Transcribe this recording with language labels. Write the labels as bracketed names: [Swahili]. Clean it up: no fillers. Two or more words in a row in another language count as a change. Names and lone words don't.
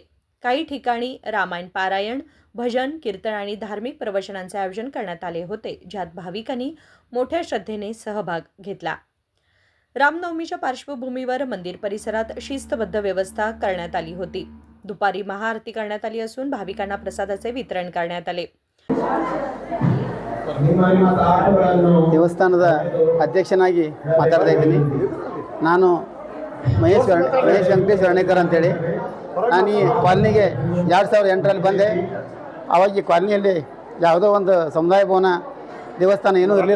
[Marathi] काही ठिकाणी रामायण पारायण, भजन, कीर्तन आणि धार्मिक प्रवचनांचे आयोजन करण्यात आले होते, ज्यात भाविकांनी मोठ्या श्रद्धेने सहभाग घेतला. रामनवमीच्या पार्श्वभूमीवर मंदिर परिसरात शिस्तबद्ध व्यवस्था करण्यात आली होती. दुपारी महाआरती करण्यात आली असून भाविकांना प्रसादाचे वितरण करण्यात आले. [Kannada] ದೇವಸ್ಥಾನದ ಅಧ್ಯಕ್ಷನಾಗಿ ಮಾತಾಡ್ತಾ ಇದ್ದೀನಿ. ನಾನು ಮಹೇಶ್ ವೆಂಕಟೇಶ್ ಅರ್ಣೇಕರ್ ಅಂತೇಳಿ. ನಾನು ಈ ಕಾಲನಿಗೆ 2008ರಲ್ಲಿ ಬಂದೆ. ಆವಾಗ ಈ ಕಾಲನಿಯಲ್ಲಿ ಯಾವುದೋ ಒಂದು ಸಮುದಾಯ ಭವನ ದೇವಸ್ಥಾನ ಏನೂ ಇರಲಿಲ್ಲ.